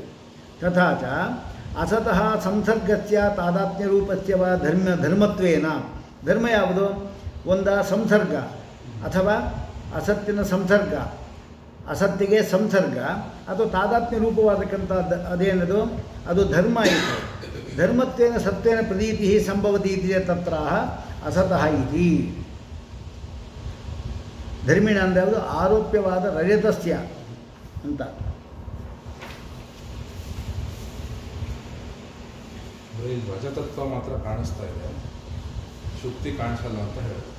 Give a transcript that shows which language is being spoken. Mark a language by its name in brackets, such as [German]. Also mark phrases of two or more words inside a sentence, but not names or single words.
[Sanskrit] ತಥಾಚ ಅಸತಃ ಸಂಸರ್ಗಸ್ಯ ತಾದಾತ್ಮ್ಯ ರೂಪಸ್ಯ ವ ಧರ್ಮತ್ವೇನ. [Kannada] ಧರ್ಮ ಯಾವುದು? ಒಂದ ಸಂಸರ್ಗ ಅಥವಾ ಅಸತ್ತಿನ ಸಂಸರ್ಗ, ಅಸತ್ತಿಗೆ ಸಂಸರ್ಗ ಅಥವಾ ತಾದಾತ್ಮ್ಯ ರೂಪವಾದಕ್ಕಂಥ ಅದೇನದು ಅದು ಧರ್ಮ ಆಯಿತು. [Sanskrit] ಧರ್ಮತ್ವೇನ ಸತ್ವೇನ ಪ್ರತೀತಿ ಸಂಭವತಿ ಇತಿ ತತ್ರ ಅಸತಃ ಇತಿ. [Kannada] ಧರ್ಮಿಣ ಅಂದರೆ ಯಾವುದು? ಆರೋಪ್ಯವಾದ ರಜತಸ್ಯ ಅಂತ. ರಜತತ್ವ ಮಾತ್ರ ಕಾಣಿಸ್ತಾ ಇದೆ, ಶುಕ್ತಿ ಕಾಣಿಸಲ್ಲ ಅಂತ ಹೇಳಬೇಕು.